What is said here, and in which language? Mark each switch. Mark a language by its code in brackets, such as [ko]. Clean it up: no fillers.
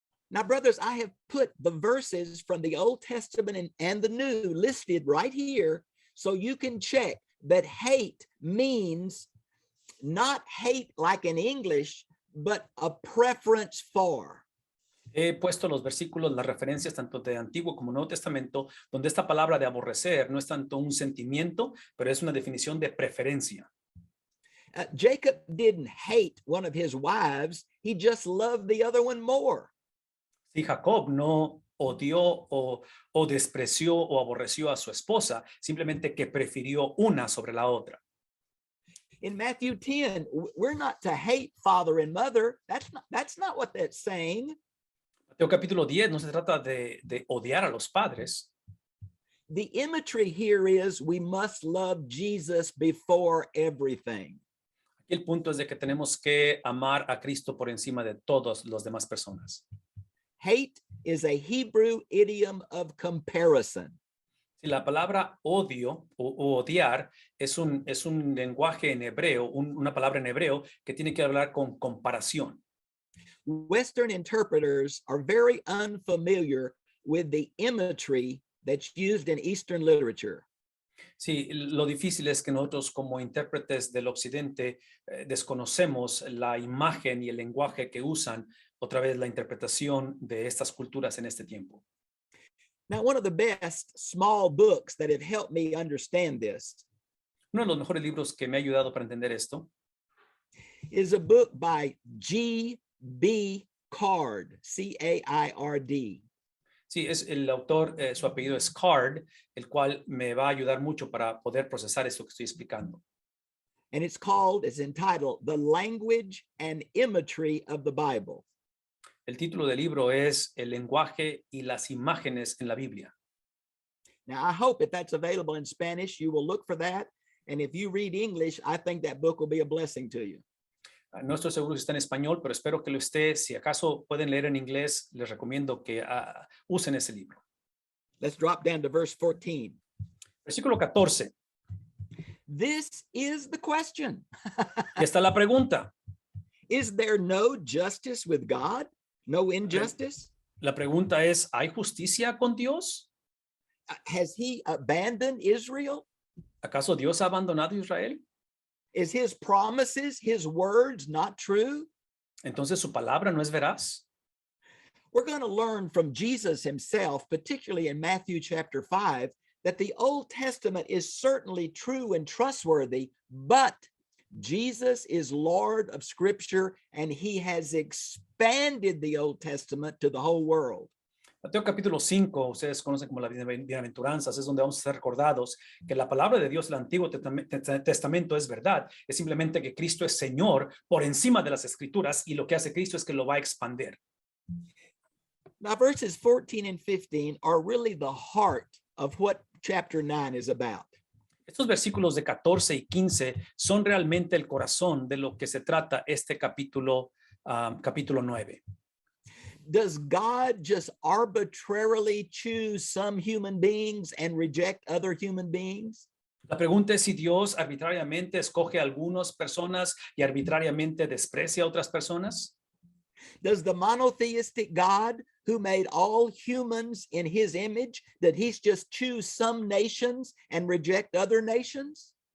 [en] Now, brothers, I have put the verses from the Old Testament and the New listed right here so you can check that hate means not hate like in English, but a preference for. [es] He puesto los versículos, las referencias tanto de Antiguo como Nuevo Testamento, donde esta palabra de aborrecer no es tanto un sentimiento, pero es una definición de preferencia. [en] Jacob didn't hate one of his wives. He just loved the other one more. [es] Si Jacob no odió o despreció o aborreció a su esposa, simplemente que prefirió una sobre la otra. [en] In Matthew 10, we're not to hate father and mother. That's not what that's saying. [es] Mateo capítulo 10 no se trata de odiar a los padres. [en] The imagery here is we must love Jesus before everything. [es] Aquí el punto es de que tenemos que amar a Cristo por encima de todas las demás personas. [en] Hate is a Hebrew idiom of comparison. [es] Si la palabra odio o odiar es un lenguaje en hebreo, una palabra en hebreo que tiene que hablar con comparación. [en] Western interpreters are very unfamiliar with the imagery that's used in Eastern literature. [es] Sí, lo difícil es que nosotros como intérpretes del occidente desconocemos la imagen y el lenguaje que usan, otra vez la interpretación de estas culturas en este tiempo. [en] Now, one of the best small books that have helped me understand this [es] Uno de los mejores libros que me ha ayudado para entender esto [en] is a book by G.B. Card, C-A-I-R-D. [es] sí, es el autor, su apellido es Card, el cual me va a ayudar mucho para poder procesar esto que estoy explicando. [en] And it's entitled The Language and Imagery of the Bible. [es] El título del libro es El lenguaje y las imágenes en la Biblia. [en] Now, I hope if that's available in Spanish, you will look for that. And if you read English, I think that book will be a blessing to you. [es] No estoy seguro si está en español, pero espero que lo esté. Si acaso pueden leer en inglés, les recomiendo que usen ese libro. [en] Let's drop down to verse 14. [es] Versículo 14. [en] This is the question. [es] Y está la pregunta. [en] Is there no justice with God? No injustice? [es] La pregunta es, ¿hay justicia con Dios? [en] Has he abandoned Israel? [es] ¿Acaso Dios ha abandonado a Israel? [en] Is his promises, his words not true? [es] Entonces su palabra no es veraz. [en] We're going to learn from Jesus himself, particularly in Matthew chapter 5, that the Old Testament is certainly true and trustworthy, but Jesus is Lord of Scripture, and he has expanded the Old Testament to the whole world. [es] Mateo capítulo 5, ustedes conocen como las bienaventuranzas, es donde vamos a ser recordados que la palabra de Dios del Antiguo Testamento es verdad, es simplemente que Cristo es Señor por encima de las Escrituras y lo que hace Cristo es que lo va a expandir. [en] Now, verses 14 and 15 are really the heart of what chapter 9 is about. [es] Estos versículos de 14 y 15 son realmente el corazón de lo que se trata este capítulo 9. [en] Does God just arbitrarily choose some human beings and reject other human beings? [es] La pregunta es si Dios arbitrariamente escoge a algunas personas y arbitrariamente desprecia a otras personas. [en] Does the monotheistic God who made all humans in his image, that he's just choose some nations and reject other nations?